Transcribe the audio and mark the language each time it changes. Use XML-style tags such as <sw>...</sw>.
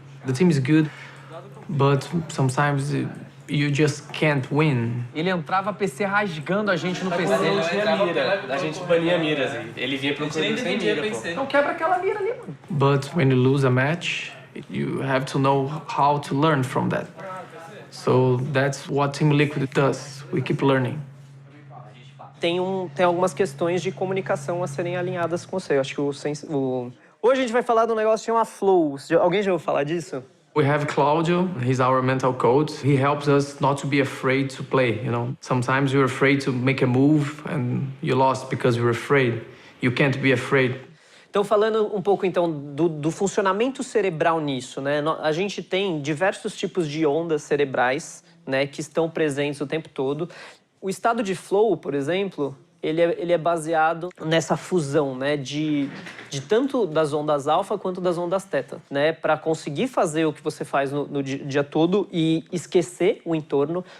<en>The team is good, but sometimes you just can't win.</en> <pt>Ele entrava PC rasgando a gente no PC. Não tinha mira. A gente bania miras. Ele vinha procurando sem mira, pô. Então quebra aquela mira ali, mano.</pt> <en>But when you lose a match, you have to know how to learn from that. So that's what Team Liquid does. We keep learning.</en> <pt>Tem algumas questões de comunicação a serem alinhadas com você. Eu acho que Hoje a gente vai falar de um negócio que chama Flow. Alguém já ouviu falar disso?</pt> <en>We have Claudio, he's our mental coach. He helps us not to be afraid to play, you know. Sometimes you're afraid to make a move and you lost because you're afraid. You can't be afraid.</en> <pt>Então, falando um pouco, então, do funcionamento cerebral nisso, né? A gente tem diversos tipos de ondas cerebrais, né, que estão presentes o tempo todo. O estado de flow, por exemplo, ele é baseado nessa fusão, né, de tanto das ondas alfa quanto das ondas teta, né, para conseguir fazer o que você faz no dia todo e esquecer o entorno.</pt>